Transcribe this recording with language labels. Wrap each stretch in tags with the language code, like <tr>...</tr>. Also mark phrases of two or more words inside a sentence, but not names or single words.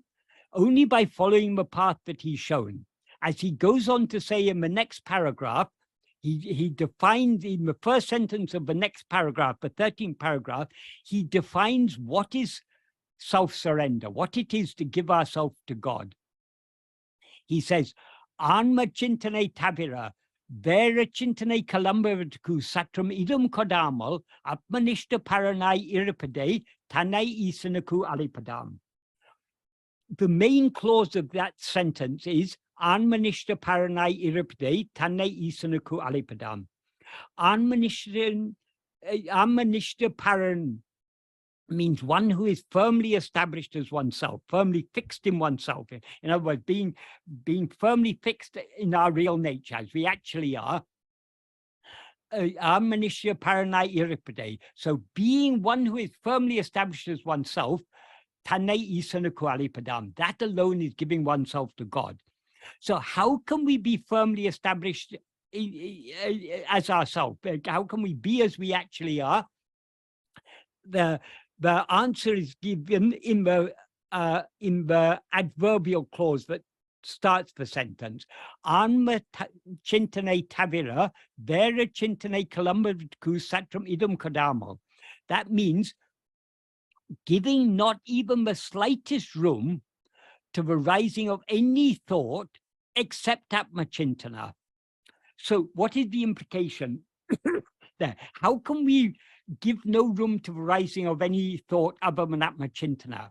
<en>Only by following the path that he's shown. As he goes on to say in the next paragraph, He defines in the first sentence of the next paragraph, the 13th paragraph, he defines what is self-surrender, what it is to give ourselves to God. He says,</en> <ta>ஆன்ம சிந்தனையைத் தவிர, வேறு சிந்தனை கிளம்புவதற்குச் சற்றும் இடம் கொடாமல், ஆத்மநிஷ்டா பரனாய் இருப்பதே, தன்னை ஈசனுக்கு அளிப்பதாம்.</ta> <en>The main clause of that sentence is</en> <ta>ஆன்மநிஷ்டா பரனாய் இருப்பதே, தன்னை ஈசனுக்கு அளிப்பதாம். ஆன்மநிஷ்டா பரன்</ta> <en>means one who is firmly established as oneself, firmly fixed in oneself. In other words, being firmly fixed in our real nature, as we actually are.</en> <ta>ஆன்மநிஷ்டா பரனாய் இருப்பதே.</ta> <en>So being one who is firmly established as oneself,</en> <ta>தன்னை ஈசனுக்கு அளிப்பதாம்.</ta> <en>That alone is giving oneself to God. So how can we be firmly established as ourselves? How can we be as we actually are? The answer is given in the adverbial clause that starts the sentence.</en> <ta>ஆன்ம சிந்தனையைத் தவிர, வேறு சிந்தனை கிளம்புவதற்குச் சற்றும் இடம் கொடாமல்.</ta> <en>That means giving not even the slightest room to the rising of any thought except Atma-chintana. So what is the implication there? How can we give no room to the rising of any thought other than Atma-chintana?</en>